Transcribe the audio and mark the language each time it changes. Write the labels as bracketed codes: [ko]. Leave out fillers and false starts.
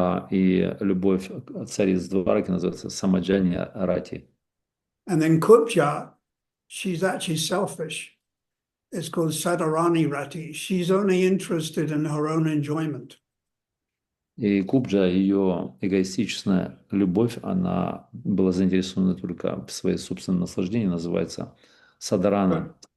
[ru] И любовь цариц Двараки называется Самаджани Рати. [en] And then Kubja, she's actually selfish. It's called Sadarani Rati. She's only interested in her own enjoyment. [ru] И Кубджа, ее эгоистичная любовь, она была заинтересована только в своей собственном наслаждении, называется Садарана.